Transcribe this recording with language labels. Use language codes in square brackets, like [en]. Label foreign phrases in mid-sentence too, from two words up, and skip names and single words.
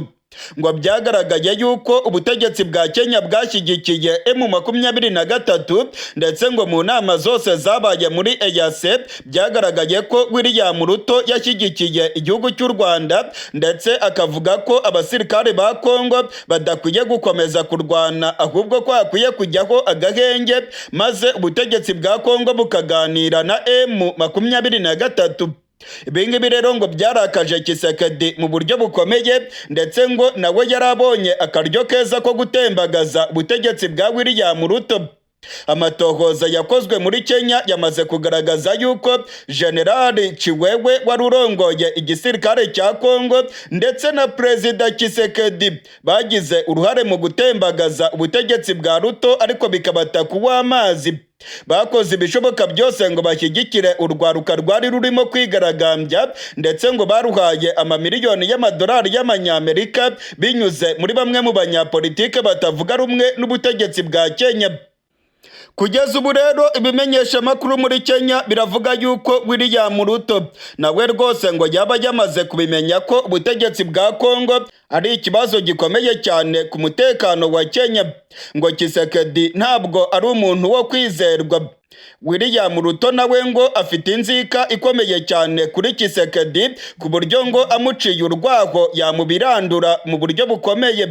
[rw] Ngo byagaragaye yuko ubutegetsi bwa Kenya bwashyigikiye M23 ndetse ngo mu nama zose zabaye muri EAC byagaragaye ko William Ruto yashyigikiye igihugu cy'u Rwanda, ndetse akavuga ko abasirikare ba Kongo badakwiye gukomeza kurwana, ahubwo ko hakwiye kujyaho agahenge maze ubutegetsi bwa Kongo bukaganira na M23. Ibingibi rero ngo byarakaje Tshisekedi mu buryo bukomeye, ndetse ngo nawe yarabonye akaryo keza ko gutembagaza ubutegetsi bwa William Ruto. Amatohoza yakozwe muri Kenya yamaze kugaragaza yuko General Chiwewe wari urongoye igisirikare cya Kongo ndetse na Perezida Tshisekedi bagize uruhare mu gutembagaza ubutegetsi bwa Ruto, ariko bikabata kuwa amazi. Bakoze ibishoboka byose ngo bashyigikire urwaruka rwari rurimo kwigaragambya, ndetse ngo baruhaye amamiliyoni y'amadolari y'amanyamerika binyuze muri bamwe mu banyapolitike batavuga rumwe n'ubutegetsi bwa Kenya. Kugeza ubu rero ibimenyesha makuru muri Kenya biravuga yuko William Ruto nawe rwose ngo yaba yamaze kubimenya ko ubutegetsi bwa Kongo ari ikibazo gikomeye cyane ku mutekano wa Kenya. Ngo Tshisekedi ntabwo ari umuntu wo kwizerwa. William Ruto nawe ngo afite inzika ikomeye cyane kuri Tshisekedi ku buryo ngo amuciye urwaho yamubirandura mu buryo bukomeye.